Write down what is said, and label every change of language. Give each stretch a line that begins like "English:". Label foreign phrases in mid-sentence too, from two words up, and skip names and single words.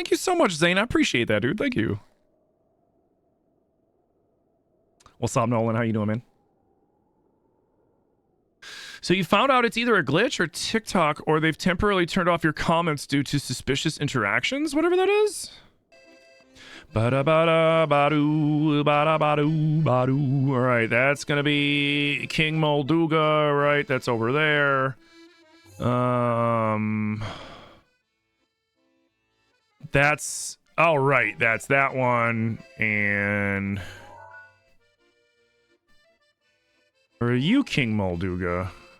English: Thank you so much, Zane. I appreciate that, dude. Thank you. What's up, Nolan? How you doing, man? So you found out it's either a glitch or TikTok, or they've temporarily turned off your comments due to suspicious interactions, whatever that is? Bada bada badu bada badu badu. All right, that's gonna be King Molduga. Right, that's over there. That's all right. That's that one. And are you King Molduga?